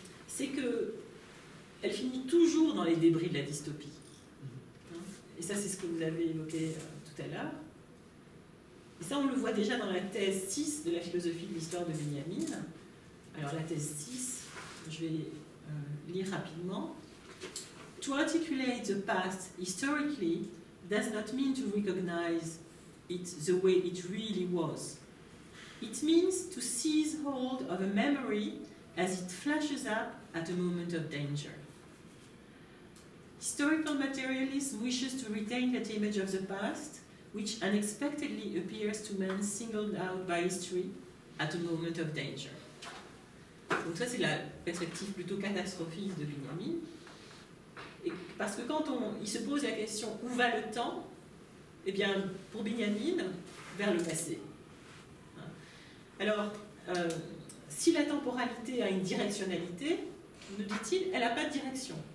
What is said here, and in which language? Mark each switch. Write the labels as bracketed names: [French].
[French] c'est que elle finit toujours dans les débris de la dystopie. Et ça, c'est ce que vous avez évoqué tout à l'heure. Et ça, on le voit déjà dans la thèse 6 de la philosophie de l'histoire de Benjamin. Alors, la thèse 6, je vais lire rapidement. [English] To articulate the past historically does not mean to recognize it the way it really was. It means to seize hold of a memory as it flashes up at a moment of danger. Historical materialism wishes to retain that image of the past, which unexpectedly appears to men singled out by history at a moment of danger. [French] Donc ça, c'est la perspective plutôt catastrophique de Benjamin. Et parce que quand il se pose la question où va le temps, eh bien, pour Benjamin, vers le passé. Alors, si la temporalité a une directionnalité, nous dit-il, elle n'a pas de direction.